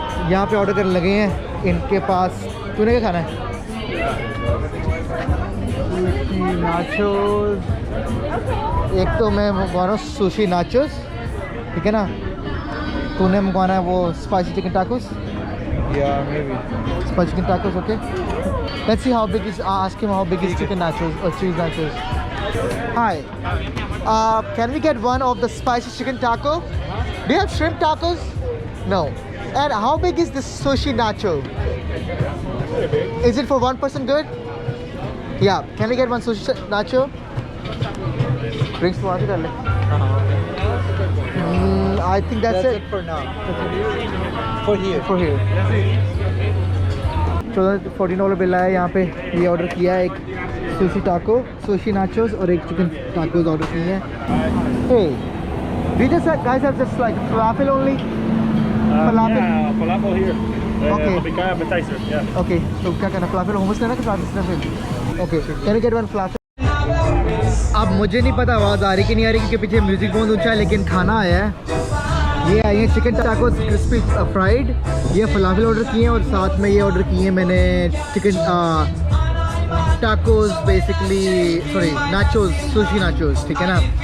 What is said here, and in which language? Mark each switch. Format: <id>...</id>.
<ur>یہاں پہ آرڈر کرنے لگے ہیں. ان کے پاس تو نے کیا کھانا ہے؟ ناچوز. ایک تو میں منگوا رہا ہوں سوشی ناچوز, ٹھیک ہے نا. تو نے منگوانا ہے وہ spicy chicken tacos.</ur> <en>Yeah, maybe. Spicy chicken tacos, okay? Let's see how big is. Ask him how big is chicken nachos or cheese nachos. Hi. Can we get one of the spicy chicken taco? Do you have shrimp tacos? No. And how big is this sushi nacho? Is it for 1 person good? Yeah. Can we get one sushi nacho? Drinks to water, darling. I think that's it for now. for here.</en> <ur>$14 بل آیا یہاں پہ. یہ order کیا ہے ایک sushi ٹاکو, sushi ناچوز اور ایک chicken tacos order کیے ہیں.</ur> <en>Hey, we just guys have just like falafel only. Falafel. Yeah, falafel here. Okay. Big appetizer. Yeah. Okay.</en> <ur>تو کیا کہنا فلافل ہومس لینا کہ falafel?</ur> <en>Okay. Can you get one falafel?</en> <ur>اب مجھے نہیں پتا آواز آ رہی کہ نہیں آ رہی کیونکہ پیچھے میوزک بہت اونچا ہے, لیکن کھانا آیا ہے. یہ آئی ہیں چکن ٹاکوز کرسپی فرائیڈ. یہ فلافل آرڈر کیے ہیں اور ساتھ میں یہ آرڈر کیے ہیں میں نے چکن ٹاکوز بیسکلی ناچوز, سوشی ناچوز, ٹھیک ہے نا.</ur>